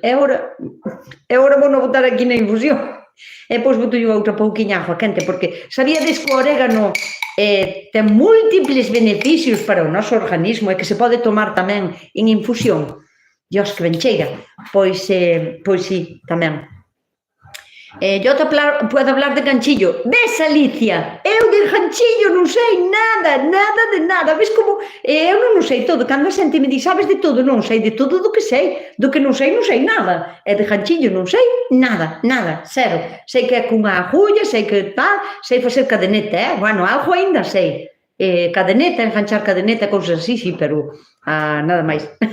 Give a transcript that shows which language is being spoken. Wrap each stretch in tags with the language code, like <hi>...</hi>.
<gl>E agora vou non botar aquí na infusión. E depois boto eu outra pouquiña agua quente, porque sabíades que o orégano ten múltiples beneficios para o noso organismo e que se pode tomar tamén en infusión. Dios, que ben cheira. Pois sí, tamén.</gl> <es>Yo puedo hablar de ganchillo.</es> <gl>Ves, Alicia, eu de ganchillo non sei nada de nada. Ves como eu non sei todo. Cando a xente me di, sabes de todo? Non sei de todo do que sei. Do que non sei nada. E de ganchillo non sei nada, cero. Sei que é cunha agulla, sei que tal, sei facer cadeneta, Bueno, algo ainda sei. Cadeneta, enganchar cadeneta, cousas así, sí, pero nada máis.</gl>